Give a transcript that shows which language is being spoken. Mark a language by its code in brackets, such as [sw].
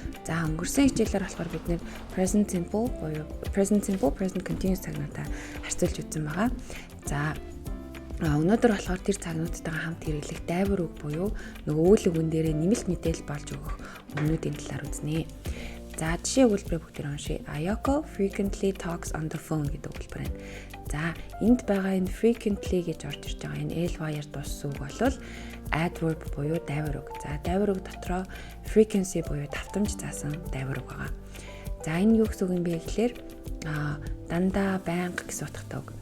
[mn] За өнгөрсөн хичээлээр болохоор бид нэр present simple буюу present simple, present continuous цагнуудаа харьцуулж үзсэн байгаа. За өнөөдөр болохоор тэр цагнуудтайгаа хамт хэрэглэх дайвар үг буюу нөгөө үйл үгэн дээрээ нэмэлт мэдээлэл болж өгөх үгнүүдийн талаар үзнэ. За жишээ өгүүлбэрээ бүгд уншия. [en] Ayoko frequently talks on the phone [mn] гэдэг өгүүлбэр байна. За энд байгаа энэ frequently гэж орж ирж байгаа энэ ly-аар дууссан үг бол adverb буюу дайвар үг. За дайвар үг дотроо frequency буюу давтамж заасан дайвар үг байгаа. За энэ юу гэсэн үг юм бэ гэхээр дандаа байнга гэсэн утгатай үг.